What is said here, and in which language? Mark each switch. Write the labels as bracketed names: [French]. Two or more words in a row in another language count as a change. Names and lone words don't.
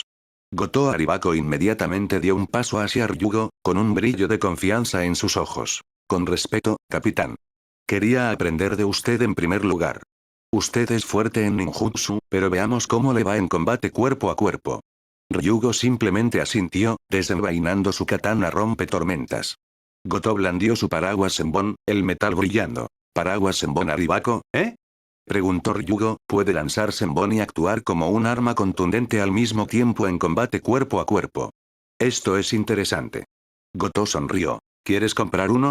[Spanish] Goto Aribako inmediatamente dio un paso hacia Ryugo, con un brillo de confianza en sus ojos. Con respeto, capitán. Quería aprender de usted en primer lugar. Usted es fuerte en ninjutsu, pero veamos cómo le va en combate cuerpo a cuerpo. Ryugo simplemente asintió, desenvainando su katana rompetormentas. Goto blandió su paraguas Senbon, el metal brillando. ¿Paraguas Senbon Aribako, eh? Preguntó Ryugo, puede lanzar Senbon y actuar como un arma contundente al mismo tiempo en combate cuerpo a cuerpo. Esto es interesante. Goto sonrió. ¿Quieres comprar uno?